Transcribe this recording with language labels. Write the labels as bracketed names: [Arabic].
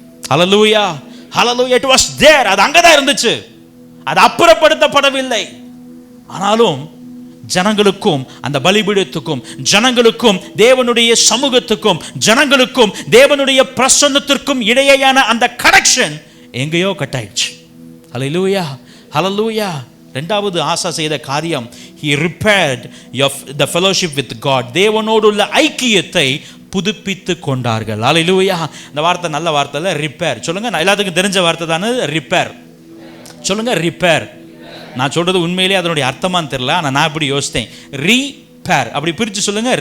[Tamil] Hallelujah, hallelujah. [English] It was there. [Tamil] அது அங்கதான் இருந்துச்சு, அது அப்புறப்படுத்தப்படவில்லை. ஆனாலும் ஜனங்களுக்கும் அந்த பலிபீடத்துக்கும் ஜனங்களுக்கும் தேவனுடைய சமூகத்துக்கும் ஜனங்களுக்கும் தேவனுடைய பிரசன்னத்திற்கும் இடையேயான அந்த கனெக்ஷன் எங்கேயோ கட் ஆயிடுச்சு. ஹல்லேலூயா, ஹல்லேலூயா. 2வது ஆசா செய்த காரியம், [English] he repaired the fellowship with God. [Tamil] தேவனோடு உள்ள ஐக்கியத்தை புதுப்பித்து கொண்டார்கள். ஹல்லேலூயா. இந்த வார்த்தை நல்ல வார்த்தை இல்ல? ரிப்பேர். சொல்லுங்க, எல்லாத்துக்கும் தெரிஞ்ச வார்த்தை தானே ரிப்பேர். சொல்லுங்க, ரிப்பேர். நான் சொல்றது உண்மையிலே அதனுடைய அர்த்தமான்னு தெரியல, ஆனால் நான் இப்படி யோசித்தேன். ரீபேர் அப்படி பிரித்து சொல்லுங்க.